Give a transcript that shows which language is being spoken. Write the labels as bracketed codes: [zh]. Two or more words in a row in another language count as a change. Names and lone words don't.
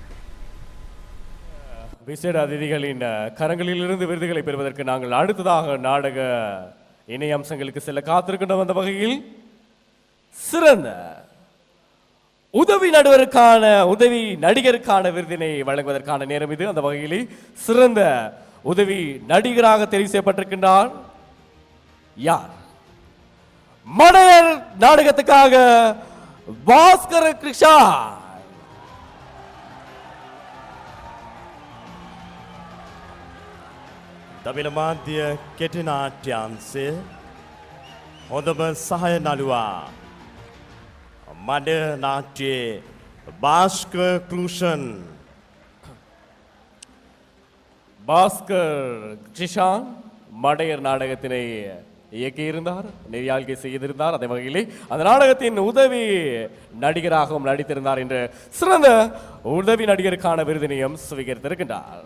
[ta] விசேட அதிதிகளின் கரங்களிலிருந்து விருதுகளை பெறுவதற்கு நாங்கள் அடுத்ததாக நாடக இணைய அம்சங்களுக்கு செல்ல காத்திருக்கின்ற வந்த வகையில் சிறந்த உதவி நடிகருக்கான விருதினை வழங்குவதற்கான நேரம் இது. அந்த வகையில் சிறந்த உதவி நடிகராக தெரிவு செய்யப்பட்டிருக்கின்றார் யார்? மடையர் நாடகத்துக்காக பாஸ்கர கிருஷ்ணா. [si] දමිළ මාධ්‍ය කෙටි නාට්‍යාංශය හොඳම සහාය නළුවා මඩ නාට්‍යයේ භාස්කර් ක්ලූෂන්. [ta] பாஸ்கர் கிருஷான் மடையர் நாடகத்தினை இயக்கியிருந்தார், நெறியாழ்கை செய்திருந்தார். அதே வகையிலே அந்த நாடகத்தின் உதவி நடிகராகவும் நடித்திருந்தார் என்று சிறந்த உதவி நடிகருக்கான விருதினையும் சுவீகரித்திருக்கின்றார்.